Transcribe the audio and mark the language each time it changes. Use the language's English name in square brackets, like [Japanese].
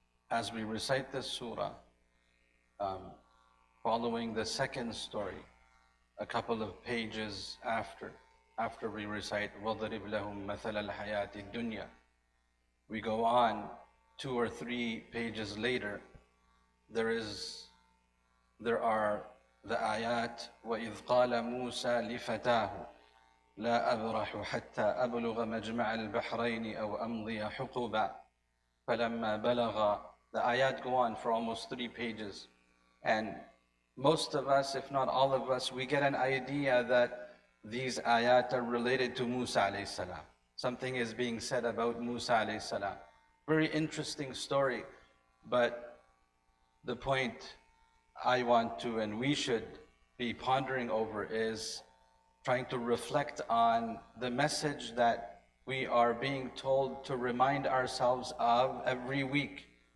[English] As we recite this surah, following the second story, a couple of pages after we recite [Arabic] وَضْرِبْ لَهُمْ مَثَلَ الْحَيَاةِ الدُّنْيَا, [English] we go on 2 or 3 pages later. There are the ayat [Arabic] وَإِذْ قَالَ مُوسَى لِفَتَاهُ لَا أَبْرَحُ حَتَّى أَبْلُغَ مَجْمَعَ الْبَحْرَيْنِ أَوْ أَمْضِيَ حُقُبًا فَلَمَّا بَلَغَ. [English] The ayat go on for almost 3 pages, and most of us, if not all of us, we get an idea that these ayat are related to Musa alayhi salam. Something is being said about Musa alayhi salam. Very interesting story, but the point I want to and we should be pondering over is trying to reflect on the message that we are being told to remind ourselves of every week.